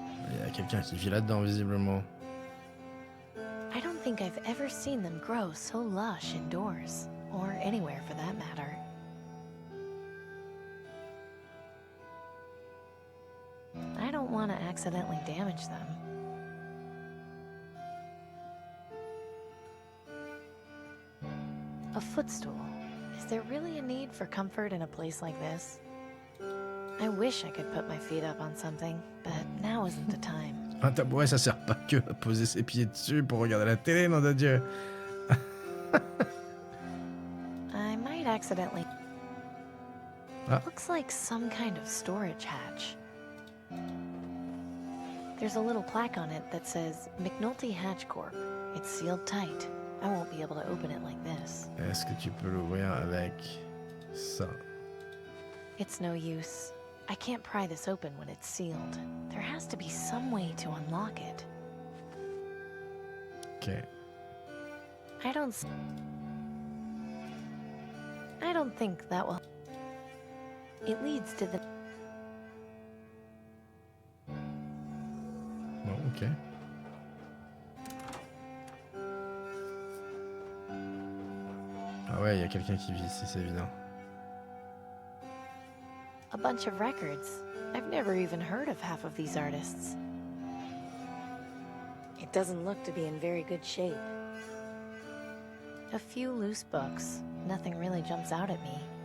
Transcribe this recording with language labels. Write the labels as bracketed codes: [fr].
[fr] Il y a quelqu'un qui vit là-dedans, visiblement. [en] I don't think I've ever seen them grow so lush indoors, or anywhere for that matter. I don't want to accidentally damage them. A footstool. Is there really a need for comfort in a place like this? I wish I could put my feet up on something, but now isn't the time. [fr] Un tabouret, ça sert pas que à poser ses pieds dessus pour regarder la télé, nom de Dieu. [en] I might accidentally... Ah. Looks like some kind of storage hatch. There's a little plaque on it that says McNulty Hatch Corp. It's sealed tight. I won't be able to open it like this. [fr] Est-ce que tu peux l'ouvrir avec ça? [en] It's no use. I can't pry this open when it's sealed. There has to be some way to unlock it. Ok. I don't... don't think that will... It leads to the... [fr] Bon, ok. Ah ouais, il y a quelqu'un qui vit ici, c'est évident. [en] A bunch of records. I've never even heard of half of these artists. It doesn't look to be in very good shape. A few loose books. Nothing really jumps out at me.